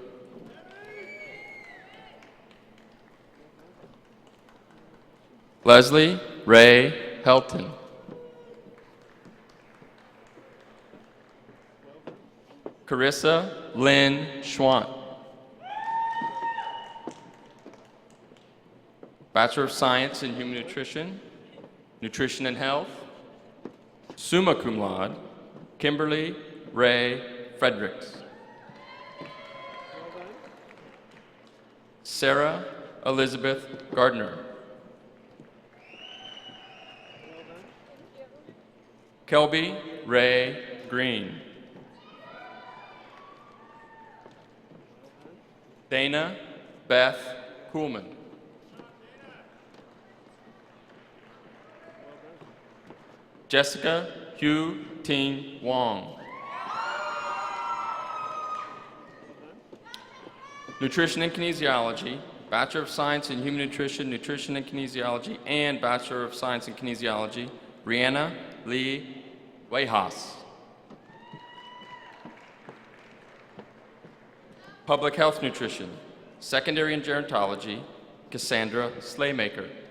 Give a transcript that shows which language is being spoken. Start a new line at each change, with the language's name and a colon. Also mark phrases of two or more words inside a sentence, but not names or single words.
English: Leslie Ray Helton. Carissa Lynn Schwant. Bachelor of Science in Human Nutrition, Nutrition and Health,
Latin: summa cum laude,
English: Kimberly Ray Fredericks. Sarah Elizabeth Gardner. Kelby Ray Green. Dana Beth Kuhlman. Jessica Hugh Ting Wong. Nutrition and Kinesiology, Bachelor of Science in Human Nutrition, Nutrition and Kinesiology, and Bachelor of Science in Kinesiology, Brianna Lee Wayhaus. Public Health Nutrition, Secondary and Gerontology, Cassandra Slaymaker.